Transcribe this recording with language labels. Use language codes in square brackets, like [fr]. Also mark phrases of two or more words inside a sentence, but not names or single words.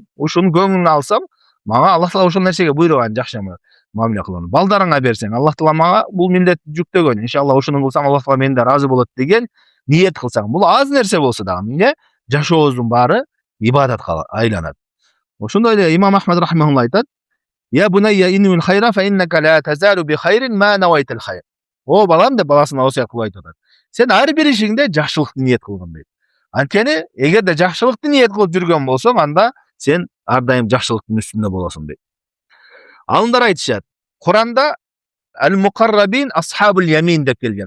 [ky] Ушунун көңүлүн алсам, мага Аллах Таала ошол нерсеге буйруган жакшы мамиле кылууну. Балдарыңа берсең, Аллах Таала мага бул милдетти жүктөгөн. Иншалла ушуну кылсам Аллах Таала менден ыраазы болот деген ниет кылсаң, бул аз нерсе болсо дагы эмне? Жашообуздун баары ибадатка айланат. Ошондой эле Имам Ахмад рахимахулла айтат: [ar] "يا بني انو الخير فإنك لا تزال بخير ما نويت الخير." [ky] О балам деп баласына осуят кылып айтат. Сен ар бир ишиңде жакшылыкты ниет кылгын дейт. Анткени эгерде жакшылыкты ниет кылып жүргөн болсоң, анда сен ар дайым жакшылыктын үстүндө болосуң дейт. Алымдар айтышат, Куранда [ar] المقربين أصحاب اليمين [ky] деп келген.